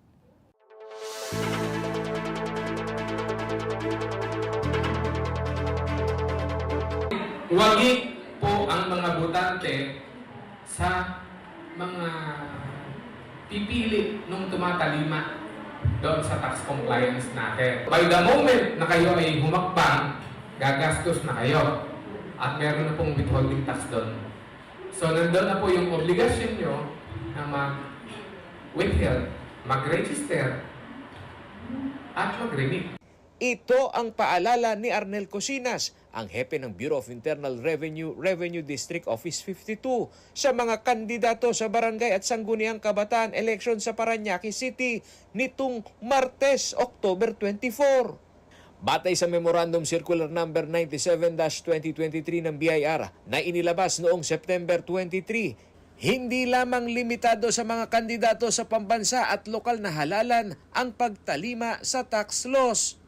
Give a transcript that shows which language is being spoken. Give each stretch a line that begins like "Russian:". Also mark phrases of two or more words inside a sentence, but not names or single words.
Filipino: Wagi po ang mga botante sa mga pipili nung tumatalima doon sa tax compliance natin.
English: By the moment
Filipino: na kayo ay humakbang, gagastos na kayo at meron na pong
English: withholding tax
Filipino: doon. So nandun na po yung obligasyon nyo na mag-withhold, mag-register at mag-remit. Ito ang paalala ni Arnel Cosinas, ang hepe ng Bureau of Internal Revenue, Revenue District Office 52, sa mga kandidato sa barangay at sangguniang kabataan election sa Parañaque City nitong Martes, October 24. Batay sa Memorandum Circular Number 97-2023 ng BIR na inilabas noong September 23, hindi lamang limitado sa mga kandidato sa pambansa at lokal na halalan ang pagtalima sa
English: tax laws.